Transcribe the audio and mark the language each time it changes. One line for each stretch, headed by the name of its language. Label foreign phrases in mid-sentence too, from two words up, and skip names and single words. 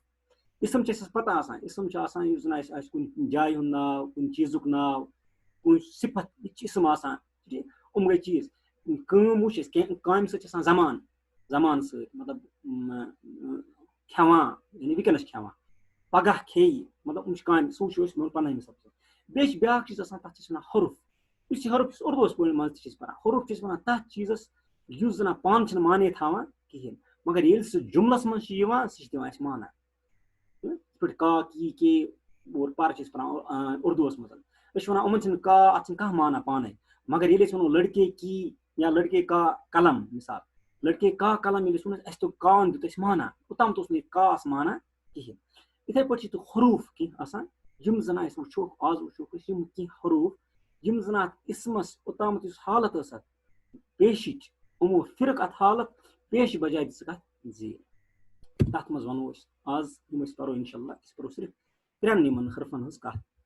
Kashmiri: اِسم چھِ اَسہِ پَتہ آسان اِسم چھُ آسان یُس زَن اَسہِ آسہِ کُنہِ جایہِ ہُنٛد ناو کُنہِ چیٖزُک ناو کُنہِ صِفت یہِ تہِ چھِ اِسم آسان یِم گٔے چیٖز کٲم وٕچھ اَسہِ کینٛہہ کامہِ سۭتۍ چھِ آسان زَمان سۭتۍ مطلب کھٮ۪وان یعنی وٕنکٮ۪نس کھٮ۪وان پگاہ کھیٚیہِ مطلب یِم چھِ کامہِ سُہ وٕچھو أسۍ 15ہمہِ سبقس بیٚیہِ چھِ بیٛاکھ چیٖز آسان تَتھ چھِ أسۍ وَنان حرف یُس یہِ حرف یُس اُردوَس منٛز تہِ چھِ أسۍ پَران حرف چھِ أسۍ وَنان تَتھ چیٖزَس یُس زَن پانہٕ چھِنہٕ معنے تھاوان کِہیٖنۍ مگر ییٚلہِ سُہ جُملس منٛز چھِ یِوان سُہ چھِ دِوان اَسہِ معنا یِتھ پٲٹھۍ
Urdu: کا کی کے اور پر
Kashmiri: چھِ أسۍ پَران اُردوَس منٛز أسۍ چھِ وَنان یِمن چھِنہٕ کا اَتھ چھِنہٕ کانٛہہ معنا پانے مگر ییٚلہِ أسۍ وَنو
Urdu: لڑکے کی یا لڑکے کا قلم
Kashmiri: مِثال
Urdu: لڑکے کا قلم
Kashmiri: ییٚلہِ أسۍ وَنو اَسہِ توٚگ کاون دیُت اَسہِ معنا اوٚتام اوس نہٕ یہِ کاس معنا کِہیٖنۍ یِتھٕے پٲٹھۍ چھِ تہٕ حروٗف کینٛہہ آسان یِم زَن أسۍ وٕچھو آز وٕچھوکھ أسۍ یِم کینٛہہ حروٗف یِم زَن اَتھ اِسمس اوٚتامَتھ یُس حالت ٲس اَتھ پیشِچ یِمو پھِرک اَتھ حالت پیشہِ بجاے دِژٕکھ اَتھ زیٖر تَتھ منٛز وَنو أسۍ آز یِم أسۍ پَرو
Arabic: اِنشاء اللہ
Kashmiri: أسۍ پَرو صرف 3 یِمن حرفن ہٕنٛز کَتھ